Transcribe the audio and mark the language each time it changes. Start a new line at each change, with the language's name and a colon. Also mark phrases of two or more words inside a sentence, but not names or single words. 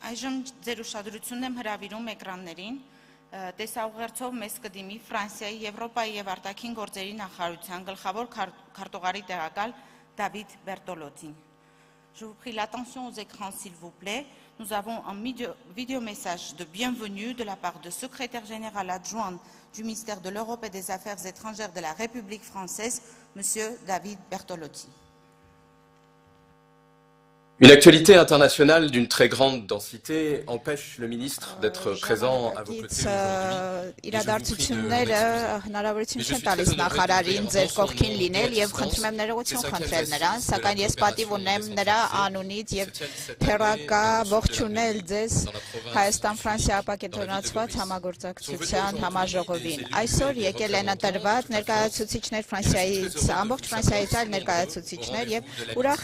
Armenian: Այժմ ձեր ուշադրությունն եմ հրավիրում էկրաններին, տեսաուղերձով մեզ կդիմի Ֆրանսիայի, Եվրոպայի և արտաքին գործերի նախարարության գլխավոր քարտուղարի տեղակալ Դավիթ Բերտոլոցին։
French: Je vous prie l'attention aux écrans s'il vous plaît. Nous avons un vidéo message de bienvenue de la part du secrétaire général adjoint du ministère de l'Europe et des Affaires étrangères de la République française, M. David Bertolozzi. Une actualité internationale d'une très grande densité empêche le ministre d'être présent à vos côtés
Armenian: իրադարձությունները հնարավորություն չեն տալիս նախարարին ձեր կողքին լինել եւ խնդրում եմ ներողություն խնդրել նրան, սակայն ես պատիվ ունեմ նրա անունից եւ թերակա ողջունել ձեզ Հայաստան-Ֆրանսիա ապակենտրոնացված համագործակցության համաժողովին։ Այսօր եկել են ընտրված ներկայացուցիչներ Ֆրանսիայից, ամբողջ Ֆրանսիայից այլ ներկայացուցիչներ եւ ուրախ